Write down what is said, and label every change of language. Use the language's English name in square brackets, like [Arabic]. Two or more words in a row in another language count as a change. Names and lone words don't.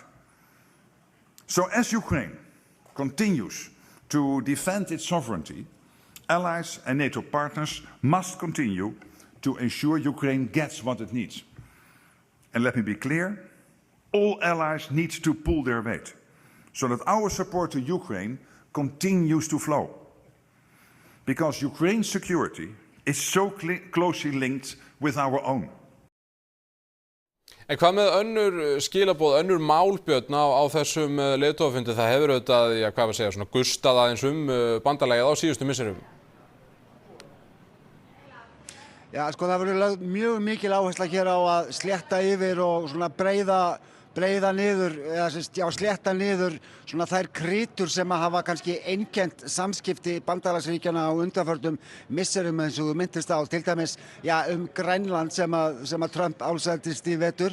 [English] So as Ukraine continues to defend its sovereignty, allies and NATO partners must continue to ensure Ukraine gets what it needs. And let me be clear, all allies need to pull their weight so that our support to Ukraine continues to flow. Because Ukraine's security is so closely linked with our own. [Icelandic] En hvað með önnur skilaboð, önnur málbjörn á þessum leiðtogafundi? Það hefur auðvitað, gustað aðeins bandalagið á síðustu misserum. Já, það verður lögð mjög mikil áhersla hér á að slétta yfir og breiða niður, slétta niður þær krytur sem að hafa kannski einkennt samskipti bandalagsríkjanna á undanförnum misserum, eins og þú minntist á, til dæmis Grænland sem að Trump álsættist í vetur.